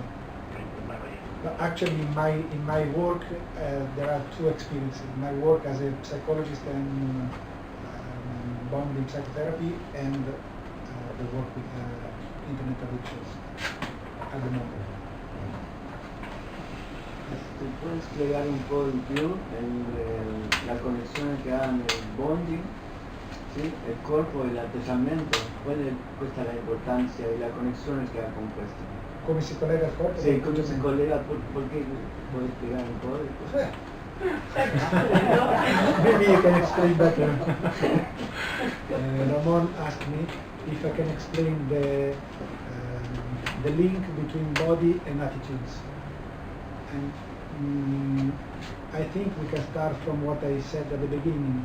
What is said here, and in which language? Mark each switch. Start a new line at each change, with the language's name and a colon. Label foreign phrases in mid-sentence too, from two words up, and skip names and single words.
English: But actually, in my work, there are two experiences. My work as a psychologist and bonding psychotherapy, and the work with internet addictions at the moment.
Spanish: ¿Te puedes explicar un poco la conexión que hagan el bonding, ¿sí? El cuerpo, el artesamento? ¿Cuál es la importancia y la conexión que ha compuesto?
Italian: Come si collega il corpo?
Spanish: Sí, ¿cómo se colega? ¿Por qué puedes explicar un poco?
English: Maybe you can explain better. Ramon asked me if I can explain the link between body and attitudes. And I think we can start from what I said at the beginning.